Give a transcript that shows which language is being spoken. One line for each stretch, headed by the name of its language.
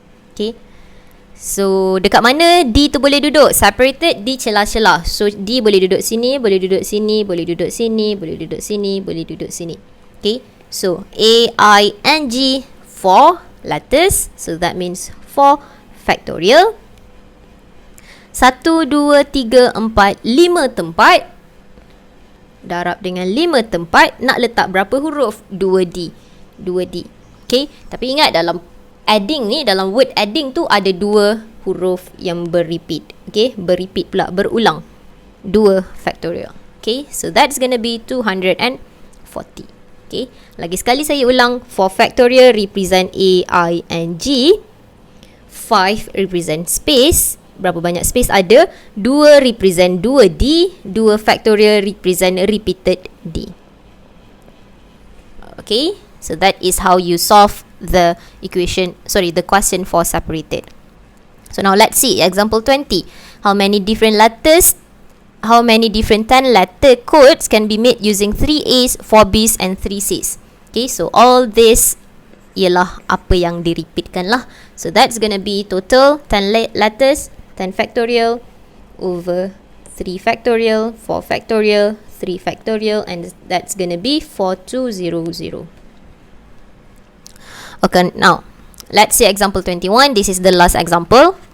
Malay: Okay, so dekat mana D tu boleh duduk? Separated di celah-celah. So D boleh duduk sini, boleh duduk sini, boleh duduk sini, boleh duduk sini, boleh duduk sini.
English: Okay, so A, I and G, 4 letters. So that means 4 factorial.
Malay: 1, 2, 3, 4, 5 tempat. Darab dengan 5 tempat. Nak letak berapa huruf? 2D. 2D. Okay, tapi ingat dalam adding ni, dalam word adding tu ada 2 huruf yang berrepeat. Okay, berrepeat pula, berulang. 2 factorial.
English: Okay, so that's gonna be 240. Okay,
Malay: lagi sekali saya ulang.
English: 4 factorial represent A, I and G. 5 represent space.
Malay: Berapa banyak space ada? 2 represent 2D.
English: 2 factorial represent repeated D. Okay, so that is how you solve the equation, the question for separated. So now let's see example 20. How many different 10 letter codes can be made using 3 A's, 4 B's and 3 C's?
Malay: Okay, so all this ialah apa yang direpeatkan lah.
English: So that's gonna be total 10 letters, 10 factorial over 3 factorial, 4 factorial, 3 factorial, and that's gonna be 4200. Okay, now let's see example 21. This is the last example.